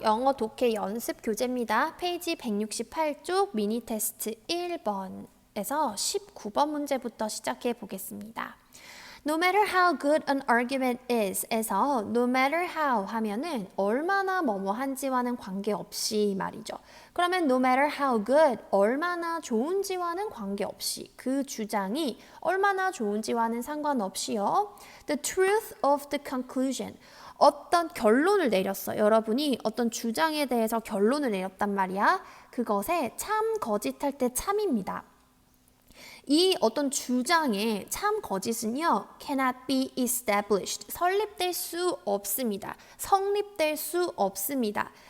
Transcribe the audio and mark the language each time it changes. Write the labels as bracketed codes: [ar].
[ko] 영어 독해 연습 교재입니다. 페이지 168쪽 미니 테스트 1번에서 19번 문제부터 시작해 보겠습니다. [en] No matter how good an argument is [ko] 에서 [en] no matter how [ko] 하면은 얼마나 뭐뭐한지와는 관계없이 말이죠. 그러면 [en] no matter how good [ko] 얼마나 좋은지와는 관계없이 그 주장이 얼마나 좋은지와는 상관없이요. [en] The truth of the conclusion [ko] 어떤 결론을 내렸어. 여러분이 어떤 주장에 대해서 결론을 내렸단 말이야. 그것에 참 거짓할 때 참입니다. 이 어떤 주장의 참 거짓은요, [en] cannot be established. [ko] 설립될 수 없습니다. 성립될 수 없습니다.